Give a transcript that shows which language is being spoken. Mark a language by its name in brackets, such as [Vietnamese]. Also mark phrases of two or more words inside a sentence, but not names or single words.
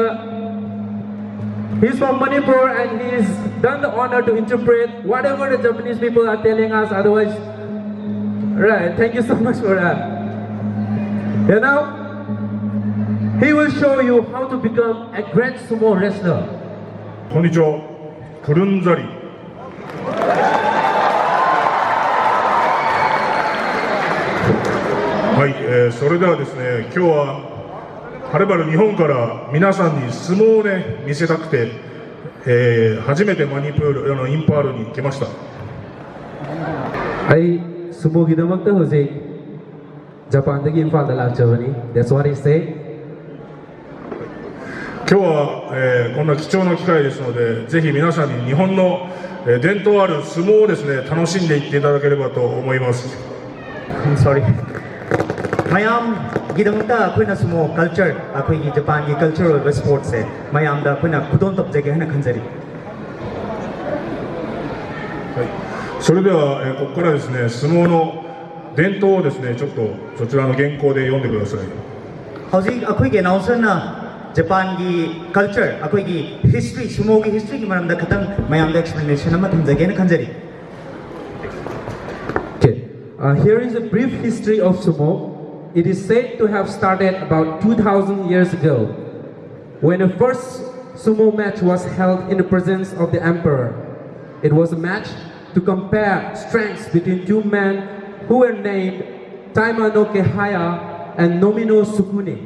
[English] He's from Manipur and he's done the honor to interpret whatever the Japanese people are telling us. Otherwise, right? Thank you so much for that. And now he will show you how to become a great sumo wrestler. [Japanese] こんにちは、クルンザリ。はい、それではですね、今日ははるばる日本から皆さんに相撲をね見せたくて、初めてマニプールインパールに来ました。 [Manipuri] I sumo gidamakta hojik Japan dagi IMPHAL da lakchabani. [English] That's what he said. [Japanese] 今日は、こんな貴重な機会ですので、ぜひ皆さんに日本の、伝統ある相撲をですね楽しんでいっていただければと思います。 [English] I'm sorry. [Manipuri] Mayam gidamta kuna sumo culture akoi gi Japan gi [English] cultural sports [Manipuri] hai. Mayam da kuna kudon top jage hai na khanjari. [Japanese] はい。それでは、ここからですね相撲の伝統をですねちょっとそちらの原稿で読んでください。 [Manipuri] Hauji akoi gi announcer na Japan gi culture akoi gi history sumo gi history gi maram da khatang mayam da explanation ama thum jage na khanjari. [English] Okay. Here is a brief history of sumo. It is said to have started about 2,000 years ago, when the first sumo match was held in the presence of the emperor. It was a match to compare strengths between two men who were named Taimanoke Haya and Nomino Sukune.